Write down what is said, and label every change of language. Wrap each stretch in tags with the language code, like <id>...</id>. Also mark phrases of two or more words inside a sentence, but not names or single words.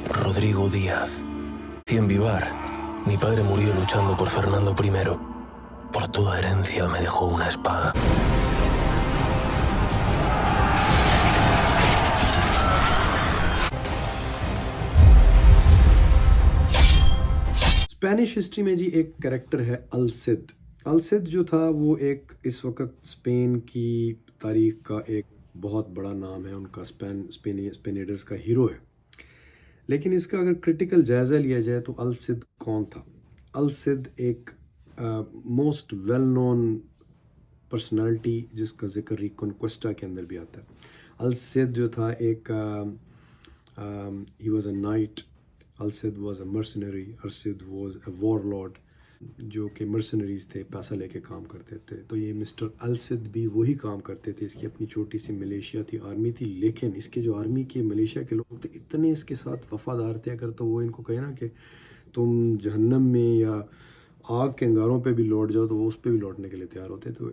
<es>Rodrigo Díaz. Cien Vivar. Mi padre murió luchando por Fernando I. Por toda herencia me dejó una espada.</es> <en>Spanish history</en> <ur>میں جی ایک کیریکٹر ہے السد. السد جو تھا وہ ایک اس وقت اسپین کی تاریخ کا ایک بہت بڑا نام ہے، ان کا اسپینیئرز کا ہیرو ہے. لیکن اس کا اگر کریٹیکل جائزہ لیا جائے تو السد کون تھا? السد ایک</ur> <en>most well known personality</en> <ur>جس کا ذکر ریکونکوسٹا کے اندر بھی آتا ہے. السد جو تھا ایک</ur> <en>he was a knight, Al-Cid was a mercenary, Al-Cid was a warlord</en> <ur>جو کہ مرسنریز تھے، پیسہ لے کے کام کرتے تھے. تو یہ مسٹر السد بھی وہی کام کرتے تھے۔ اس کی اپنی چھوٹی سی ملیشیا تھی، آرمی تھی، لیکن اس کے جو آرمی کے ملیشیا کے لوگ تھے اتنے اس کے ساتھ وفادار تھے، اگر تو وہ ان کو کہے نا کہ تم جہنم میں یا آگ کے انگاروں پہ بھی لوٹ جاؤ تو وہ اس پر بھی لوٹنے کے لیے تیار ہوتے تھے.</ur>